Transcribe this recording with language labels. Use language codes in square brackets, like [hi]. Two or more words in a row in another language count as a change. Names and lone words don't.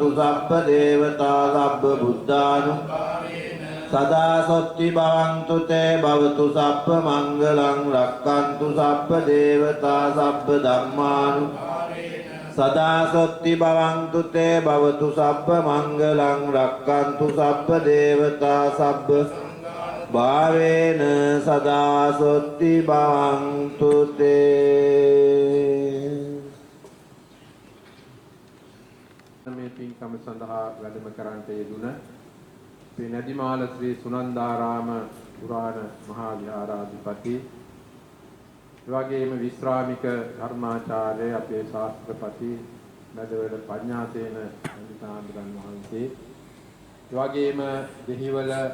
[pi] සබ්බ දේවතා සබ්බ බුද්ධානුභාවේන සදා සොත්ති භවන්තු තේ භවතු සබ්බ මංගලං රක්ඛන්තු සබ්බ දේවතා සබ්බ ධම්මානුභාවේන සදා සොත්ති භවන්තු තේ භවතු සබ්බ මංගලං රක්ඛන්තු සබ්බ දේවතා සබ්බ භාවේන සදා සොත්ති භවන්තු තේ [si] මේ පින්කම සඳහා වැඩම කරන්නට යෙදුන ශ්‍රී නැදිමාල ශ්‍රී සුනන්දාරාම පුරාණ මහා විහාරාධිපති වගේම විශ්‍රාමික ධර්මාචාර්ය අපේ ශාස්ත්‍රපති මැදවැඩ පඤ්ඤාසේන පඬිතුමාණන් වහන්සේ, වගේම දෙහිවල